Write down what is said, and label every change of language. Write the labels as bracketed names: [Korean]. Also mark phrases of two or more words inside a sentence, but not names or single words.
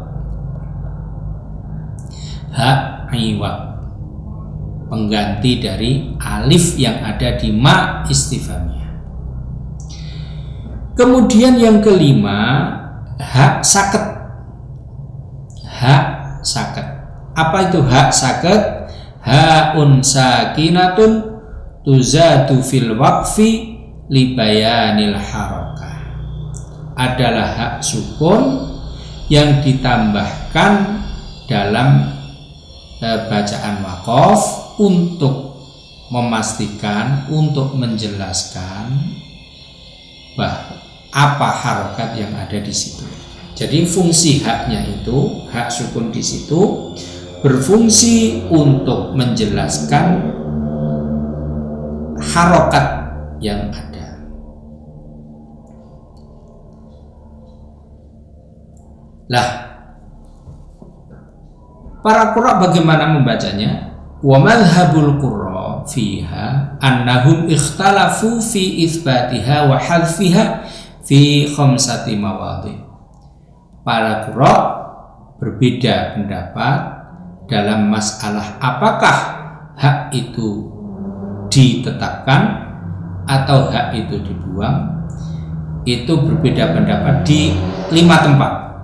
[Indonesian] Hak iwad, pengganti dari alif yang ada di [Arabic] ما الاستفهامية. [Indonesian] Kemudian yang kelima, hak saket. Hak saket. Apa itu hak saket? [Arabic] هاء ساكنة تزاد في الوقف لبيان الحركة. [Indonesian] Adalah hak sukun yang ditambahkan dalam bacaan waqaf untuk memastikan, untuk menjelaskan bahwa apa harokat yang ada di situ. Jadi fungsi haknya itu, hak sukun di situ berfungsi untuk menjelaskan harokat yang ada. Lah, para qurra bagaimana membacanya? [Arabic] ومذهب القراء فيها أنهم اختلفوا في إثباتها وحذفها في خمسة مواضع. [Indonesian] Para qurra berbeda pendapat dalam masalah apakah hak itu ditetapkan atau hak itu dibuang. Itu berbeda pendapat di 5 tempat.